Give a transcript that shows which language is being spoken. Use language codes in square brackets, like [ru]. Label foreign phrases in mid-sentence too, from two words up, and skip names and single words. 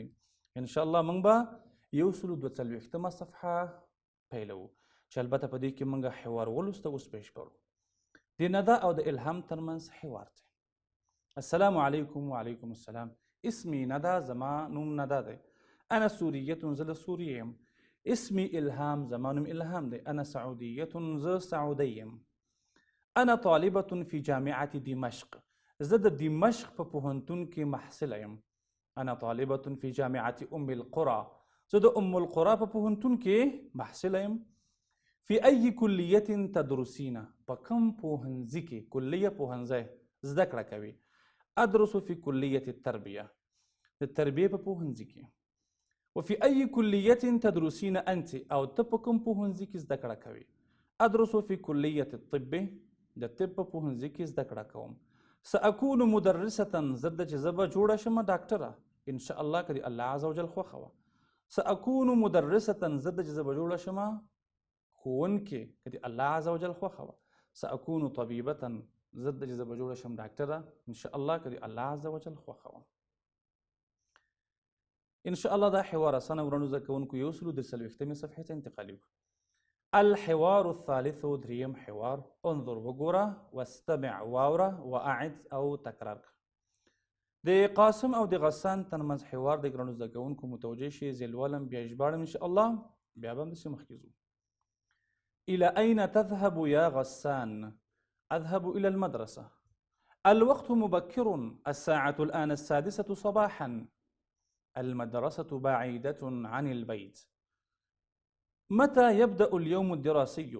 [ps] انشاءالله موږ به 142 صفحه پیلوو چې البته په دې کې موږ حوار ولوسته اوس پیش کړو. د ندا او د الهام ترمنځ حوار دی. [ar] السلام علیکم وعلیکم السلام. [ps] اسمي ندا، زما نوم ندا دی. [ar] انا سوریه، [ps] زه د سوریې یم. اسمي الهام، زما نوم الهام دی. [ar] انا سعودیه، [ps] زه سعودی یم. [ar] انا طالبه في جامعه دمشق، [ps] زه د دمشق په پوهنتون کې محصله یم. [ar] انا طالبه في جامعه ام القرى، [ps] زه د ام القرى په پوهنتون کې محصله یم. [ar] في أي كلية تدرسين، [ps] په کوم پوهنځي کې، کلیه پوهنځی زده کړه کوي. [ar] ادرس في كلية التربية، [ps] د تربیې په پوهنځي کې. [ar] وفي أي كلية تدرسين أنت، [ps] او ته په کوم پوهنځي کې زده کړه کوي. [ar] ادرس في كلية الطب، [ps] د طب په پوهنځي کې زده کړه کوم. [ar] سأكون مدرسة، [ps] زه چې زه به جوړه شم ډاکټره [ar] ان شاء الله [ps] که د الله [ar] عز وجل [ps] خوښه وه. [ar] سأكون مدرسة، [ps] زه چې زه به جوړه شم ښوونکې که د الله [ar] عز وجل [ps] خوښه وه. [ar] سأكون طبيبة، [ps] زه چې زه به جوړه شم ډاکټره [ar] ان شاء الله [ps] که د الله [ar] عز وجل [ps] خوښه وه. [ar] ان شاء الله [ps] دا حوار اسانه ورونو زده کوونکو 143 صفحې ته انتقالي کړو. [ar] الحوار الثالث، [ps] دریم حوار. [ar] انظر، [ps] وګوره، واستمع، واوره، واعد او تکرار کړه. د قاسم او د غسان ترمنځ حوار د ګرانو زده کوونکو متوجه شي. زه لولم بیا ژباړم [ar] ان شاء الله، [ps] بیا به همداسې مخکې ځو. [ar] إلى أين تذهب يا غسان؟ أذهب إلى المدرسة. الوقت مبكر، الساعة الآن 6 صباحا. المدرسة بعيدة عن البيت. متى يبدأ اليوم الدراسي؟